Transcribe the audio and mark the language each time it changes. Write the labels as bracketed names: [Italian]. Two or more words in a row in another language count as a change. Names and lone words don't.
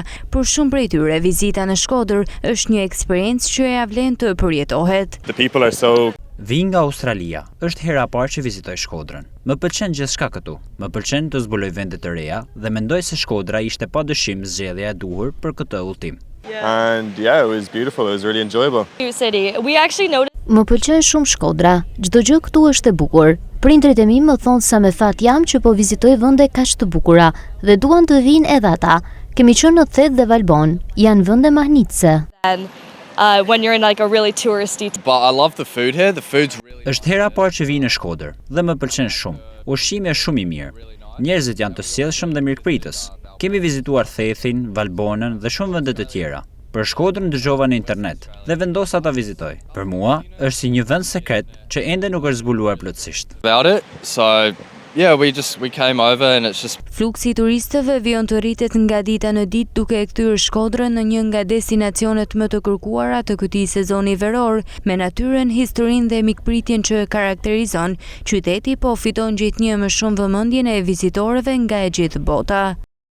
[Albanian] Për shumë prej tyre, vizita në Shkodër është një eksperiencë që ja vlen të përjetohet. Vi nga Australia, është hera e parë që vizitoj Shkodrën. Më pëlqen gjithçka këtu. Më pëlqen të zbuloj vende të reja dhe mendoj se Shkodra ishte padyshim zgjedhja e duhur për këtë udhëtim. [English] And yeah, it was beautiful. It was really enjoyable. [Albanian] Më pëlqen shumë Shkodra. Çdo gjë këtu është e bukur. Prindrit e mi më thonë sa me fat jam që po vizitoj vende kaq të bukura dhe duan të vinë edhe ata. Kemi qenë në Thet dhe Valbon. Janë vende mahnitse. [English] When you're in like a really touristy. But I love the food here. The food's really. [Albanian] Është hera e parë që vi në Shkodër dhe më pëlqen shumë. Ushqimi është shumë i mirë. Njerëzit janë të sjellshëm dhe mirëpritës. Kemi vizituar Thethin, Valbonën dhe shumë vende të tjera. Për Shkodrën dëgjova në internet dhe vendosa ta vizitoj. Për mua është si një vend sekret që ende nuk është zbuluar plotësisht. [English] About it. So yeah, we came over and it's just. [Albanian] Fluksi i turistëve vijon të rritet nga dita në ditë duke e kthyer Shkodrën në një nga destinacionet më të kërkuara të këtij sezoni veror, me natyrën, historinë dhe mikpritjen që e karakterizon. Qyteti po fiton gjithnjë më shumë vëmendjen e vizitorëve nga e gjithë bota.